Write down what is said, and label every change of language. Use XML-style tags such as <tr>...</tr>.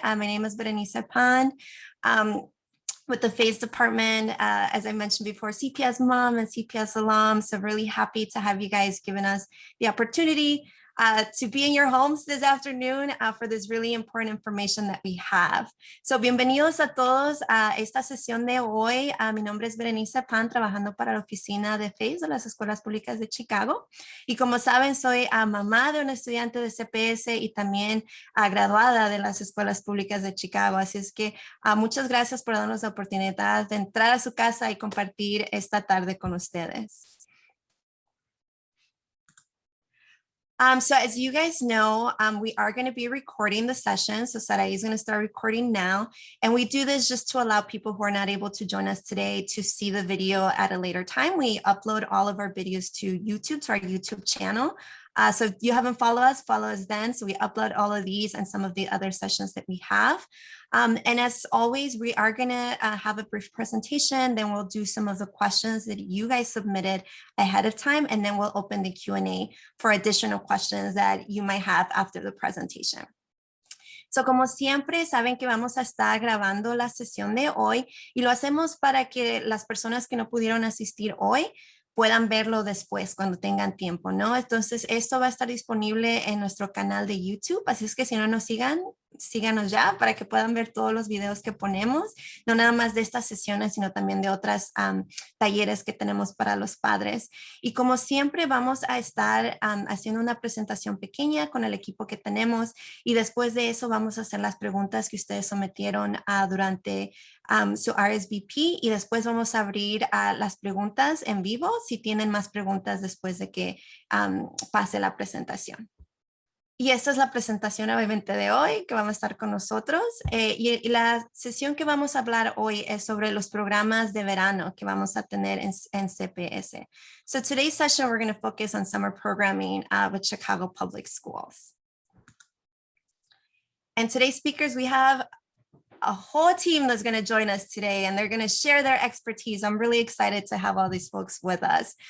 <en>My name is Berenice Pan. With the FACE department, as I mentioned before, CPS mom and CPS alum. So really happy to have you guys giving us the opportunity to be in your homes this afternoon for this really important information that we have.</en> <es>So bienvenidos a todos a esta sesión de hoy. Mi nombre es Berenice Pan, trabajando para la oficina de FACE de las Escuelas Públicas de Chicago. Y como saben, soy mamá de un estudiante de CPS y también graduada de las Escuelas Públicas de Chicago. Así es que muchas gracias por darnos la oportunidad de entrar a su casa y compartir esta tarde con ustedes.</es> <en>So as you guys know, we are going to be recording the session. So Sarai is going to start recording now. And we do this just to allow people who are not able to join us today to see the video at a later time. We upload all of our videos to YouTube, to our YouTube channel. So if you haven't follow us then. So we upload all of these and some of the other sessions that we have. And as always, we are going to have a brief presentation. Then we'll do some of the questions that you guys submitted ahead of time. And then we'll open the Q&A for additional questions that you might have after the presentation.</en> <es>So, como siempre, saben que vamos a estar grabando la sesión de hoy y lo hacemos para que las personas que no pudieron asistir hoy puedan verlo después cuando tengan tiempo, ¿no? Entonces, esto va a estar disponible en nuestro canal de YouTube, así es que si no nos sigan, síganos ya para que puedan ver todos los videos que ponemos, no nada más de estas sesiones, sino también de otras talleres que tenemos para los padres. Y como siempre, vamos a estar haciendo una presentación pequeña con el equipo que tenemos y después de eso vamos a hacer las preguntas que ustedes sometieron durante su RSVP y después vamos a abrir las preguntas en vivo si tienen más preguntas después de que pase la presentación. Y esta es la presentación obviamente de hoy que vamos a estar con nosotros y la sesión que vamos a hablar hoy es sobre los programas de verano que vamos a tener en CPS.</es> <en>So today's session we're going to focus on summer programming with Chicago Public Schools. And today's speakers we have a whole team that's going to join us today and they're going to share their expertise. I'm really excited to have all these folks with us.</en>